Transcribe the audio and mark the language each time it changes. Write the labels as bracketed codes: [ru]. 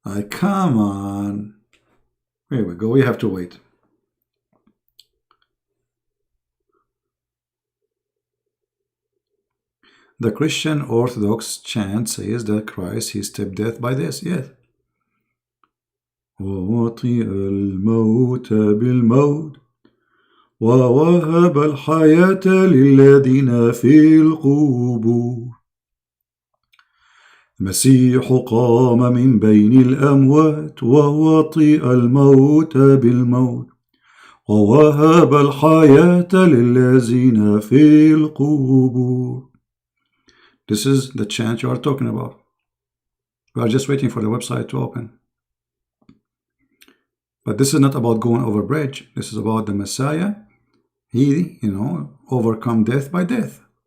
[en] Come on. Here we go. We have to wait. The Christian Orthodox chant says that Christ, he stepped death by this. Yes. [ar] وَوَطِئَ الْمَوْتَ بِالْمَوْتِ وَوَهَبَ الْحَيَاةَ لِلَّذِينَ فِي الْقُبُورِ المسيح قام من بين الأموات ووطئ الموت بالموت ووهب الحياة للذين في القبور. [en] This is the chant you are talking about. We are just waiting for the website to open. But this is not about going over bridge. This is about the Messiah. He, overcome death by death.